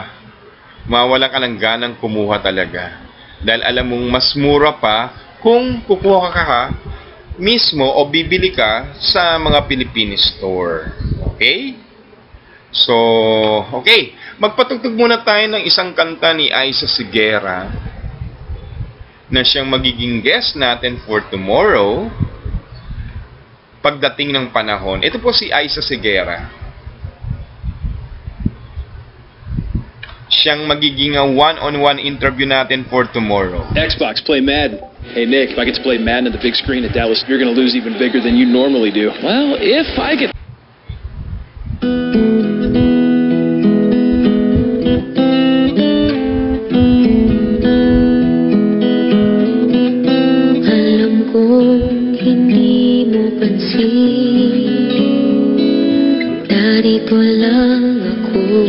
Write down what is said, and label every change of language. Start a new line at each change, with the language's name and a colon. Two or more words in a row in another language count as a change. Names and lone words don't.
Filipino: Mawawalan ka ng ganang kumuha talaga. Dahil alam mong mas mura pa kung kukuha ka mismo o bibili ka sa mga Philippine store.
English: Okay? So, okay.
Filipino: Magpatugtog muna tayo ng isang kanta ni Aiza Sigera na siyang magiging guest natin
English: for tomorrow
Filipino: pagdating ng panahon. Ito po si Aiza Sigera. Siyang magiging
English: one-on-one interview
Filipino: natin
English: for tomorrow. Xbox, play Madden. Hey Nick, if I get to play Madden on the big screen at Dallas, you're going to lose even bigger than you normally do. Well, if I get...
Filipino: Alam kong hindi mo pansin, narito lang ako,